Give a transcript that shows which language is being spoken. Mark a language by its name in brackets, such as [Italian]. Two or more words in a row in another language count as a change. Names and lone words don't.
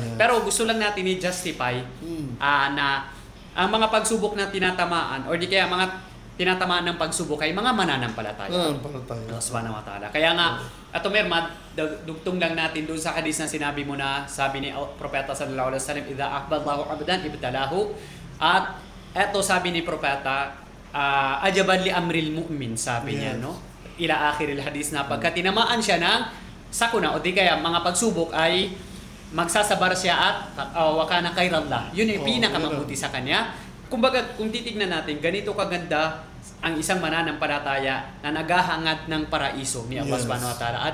[Filipino] Pero gusto lang natin i-justify na ang mga pagsubok na tinatamaan or di kaya mga tinatamaan ng pagsubok ay mga mananampalataya. [Arabic] الله سبحانه وتعالى. [Filipino] Kaya nga, ato dugtong lang natin doon sa hadis na sinabi mo na sabi ni Propeta [Arabic] صلى الله عليه وسلم, إذا أحب الله عبدا ابتلاه. [Filipino] At eto sabi ni Propeta, [Arabic] عجبا لأمر المؤمن, [Filipino] sabi niya, no? [Arabic] إلى آخر الحديث [Filipino] na pagka tinamaan siya ng sakuna o di kaya mga pagsubok ay magsasabar siya at [Arabic] وكان خيرا له. [Filipino] Yun yung pinakamabuti sa kanya. Kumbaga, kung titignan natin, ganito kaganda ang isang mananampalataya na naghahangad ng paraiso ni Allah [Arabic] سبحانه وتعالى.